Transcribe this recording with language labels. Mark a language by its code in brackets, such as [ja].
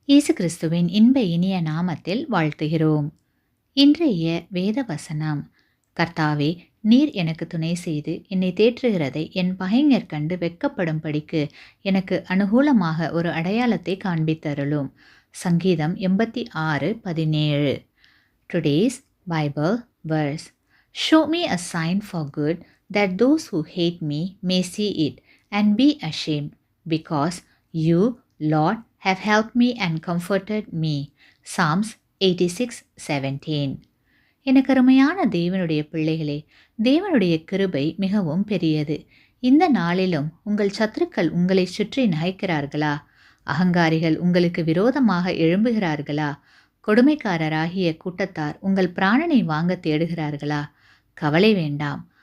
[ta] இயேசு கிறிஸ்துவின் இன்ப இனிய நாமத்தில் வாழ்த்துகிறோம். இன்றைய வேத வசனம்: கர்த்தாவே, நீர் எனக்கு துணை செய்து என்னை தேற்றுகிறதை என் பகைஞர் கண்டு வெட்கப்படும்படிக்கு எனக்கு அனுகூலமாக ஒரு அடையாளத்தை காண்பித்தருளும். சங்கீதம் 86:17. [en] Today's Bible verse: Show me a sign for good, that those who hate me may see it and be ashamed, because you, Lord, have helped me and comforted me. Psalms 86:17. [ta] எனக்கு அருமையான தேவனுடைய பிள்ளைகளே, தேவனுடைய கிருபை மிகவும் பெரியது. இந்த நாளிலும் உங்கள் சத்துருக்கள் உங்களை சுற்றி நகைக்கிறார்களா? அகங்காரிகள் உங்களுக்கு விரோதமாக எழும்புகிறார்களா? கொடுமைக்காரராகிய கூட்டத்தார் உங்கள் பிராணனை வாங்க தேடுகிறார்களா? கவலை வேண்டாம்.